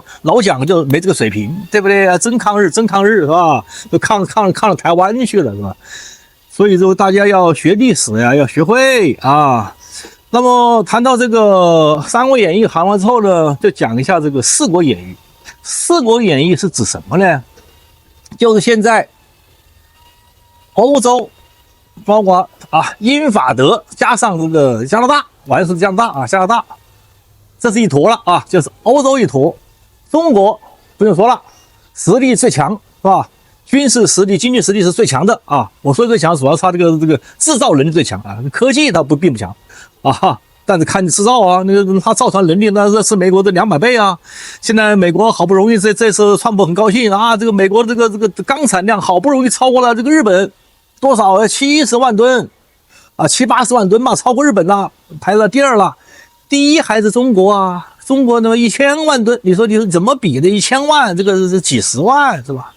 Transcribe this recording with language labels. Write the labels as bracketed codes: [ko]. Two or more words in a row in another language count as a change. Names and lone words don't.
[zh] 老蔣就沒這個水平，對不對？真抗日是吧？就抗到台灣去了是吧？所以說大家要學歷史呀，要學會啊。那麼談到這個《三國演義》談完之後呢，就講一下這個《四國演義》。《四國演義》是指什麼呢？就是現在歐洲，包括英法德加上這個加拿大。玩是加拿大，這是一坨了啊，就是歐洲一坨。中国不用說了，實力最強是吧？軍事實力、經濟實力是最強的啊。我說最強，主要是他这個制造能力最強啊，科技它並不強啊。但是看你制造啊，那個他造船能力那是美國的200倍啊。現在美國好不容易這次川普很高興啊，這個美國這個鋼產量好不容易超過了這個日本多少70萬噸。70-80萬噸嘛，超過日本了，排到第二了。第一還是中國啊，中國那麼1000萬噸，你說怎麼比的？1000萬，這個是幾十萬是吧？